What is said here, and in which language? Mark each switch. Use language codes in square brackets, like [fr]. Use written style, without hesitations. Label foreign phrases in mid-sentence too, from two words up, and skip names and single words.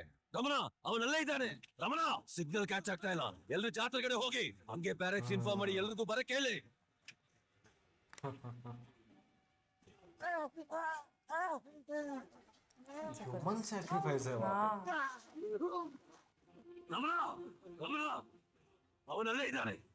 [kn] ರಮಣ ಅವನಲ್ಲೇ ಇದ್ದಾನೆ. ರಮಣ [en] signal catch [kn] ಆಗ್ತಾ ಇಲ್ಲ, ಎಲ್ರು ಜಾತ್ರೆ ಕಡೆ ಹೋಗಿ. ಹಂಗೆ [en] barracks inform [kn] ಮಾಡಿ ಎಲ್ರಿಗೂ ಬರಕ್ ಹೇಳಿ. [en] human sacrifice [hi] है वहाँ पे। हाँ [kn] ರಮಣ ರಮಣ ಅವನಲ್ಲೇ ಇದ್ದಾನೆ.